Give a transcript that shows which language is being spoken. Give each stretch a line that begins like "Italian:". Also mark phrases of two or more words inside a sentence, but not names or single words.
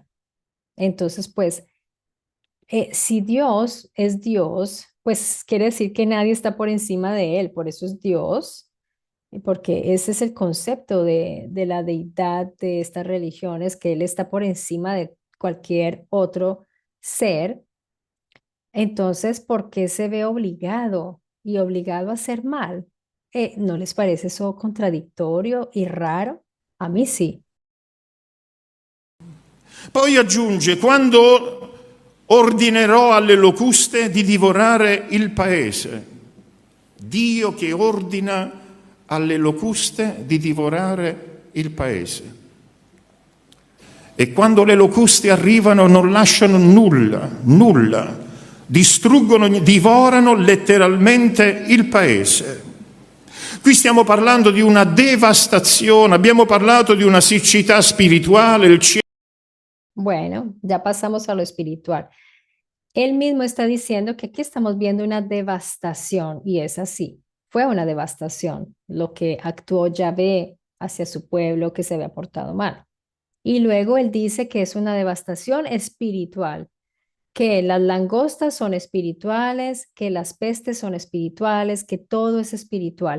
Spanish: Entonces, pues, si Dios es Dios, pues quiere decir que nadie está por encima de él, por eso es Dios, y porque ese es el concepto de la deidad de estas religiones, que él está por encima de cualquier otro ser. Entonces, ¿por qué se ve obligado y obligado a hacer mal? ¿No les parece eso contradictorio y raro? A mí sí.
Italian: Poi aggiunge, quando ordinerò alle locuste di divorare il paese. Dio che ordina alle locuste di divorare il paese. E quando le locuste arrivano non lasciano nulla, nulla. Distruggono, divorano letteralmente il paese. Qui stiamo parlando di una devastazione, abbiamo parlato di una siccità spirituale, il cielo.
Spanish: Bueno, ya pasamos a lo espiritual. Él mismo está diciendo que aquí estamos viendo una devastación y es así. fue una devastación, lo que actuó Yahvé hacia su pueblo que se había portado mal. Y luego él dice que es una devastación espiritual, que las langostas son espirituales, que las pestes son espirituales, que todo es espiritual.